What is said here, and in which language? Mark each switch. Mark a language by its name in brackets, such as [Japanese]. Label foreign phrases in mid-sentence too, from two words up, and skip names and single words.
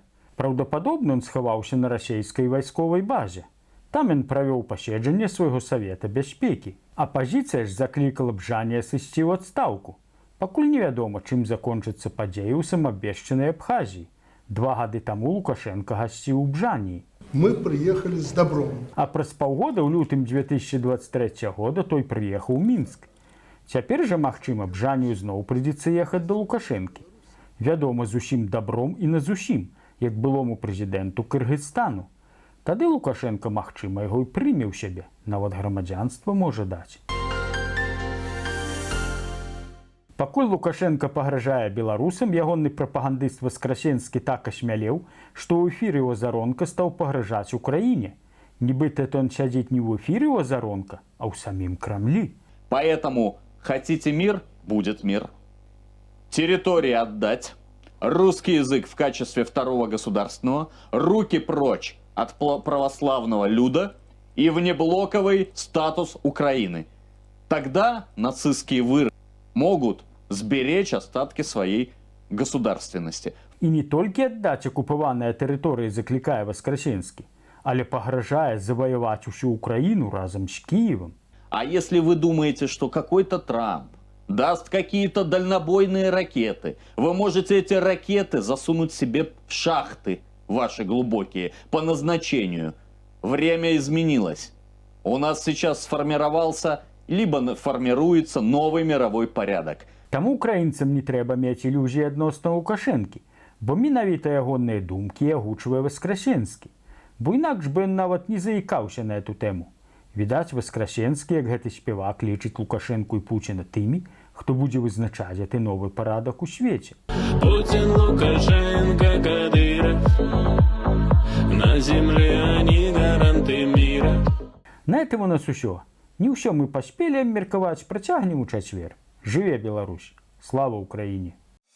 [Belarusian] Праўдападобна, ён схаваўся на расейскай вайсковай базе. Там ён правёў паседжанне свайго Савета бяспекі. Апазіцыя ж заклікала Бжане сысці ў адстаўку. Пакуль невядома, чым закончыцца падзеі ў самаабвешчанай Абхазіі. 2 гады таму Лукашенко гасціў у Бжаніі. [Russian] Мы приехали с добром. [Belarusian] А праз паўгода ў лютым 2023 года той прыехаў у Мінск. Цяпер жа, магчыма, Бжанію зноў прыйдзецца ехаць да Лукашэнкі. Вядома, з усім добром і на зусім, як былому прэзідэнту Кыргызстану. Тады Лукашенко, магчыма, яго і прыме ў сябе, нават грамадзянства можа даць. Пакуль Лукашенко пагражае беларусам, ягоны прапагандыст Васкрасенскі так асмялеў, што ў эфіры Азаронка стаў пагражаць Украіне. Нібыта ён сядзіць не ў эфіры Азаронка, а ў самім Крамлі. [Russian] Поэтому хотите мир – будет мир. Территории отдать, русский язык в качестве второго государственного, руки прочь от православного люда и внеблоковый статус Украины. Тогда нацистские выродки могут сберечь остатки своей государственности. І не толькі аддаць акупаваныя тэрыторыі заклікае Васкрасенскі, але пагражае заваяваць усю Украіну разам з Киевом. А если вы думаете, что какой-то Трамп даст какие-то дальнобойные ракеты, вы можете эти ракеты засунуть себе в шахты ваши глубокие по назначению. Время изменилось. У нас сейчас сформировался, либо формируется новый мировой порядок. [Belarusian] Таму украінцам не трэба мець ілюзіі адносна Лукашэнкі, бо менавіта ягоныя думкі агучвае Васкрасенскі. Бо інакш бы ён нават не заікаўся на эту тэму. Відаць, Васкрасенскі, як гэты спевак, лічыць Лукашэнку і Пуціна тымі, хто будзе вызначаць гэты новы парадак у свеце. [Russian] Путин, Лукашенко, Кадыров, на земле они гаранты мира. На этом у нас усё. [Belarusian] Не ўсё мы паспелі абмеркаваць, працягнем у чацвер. Жыве Беларусь! Слава Украіне!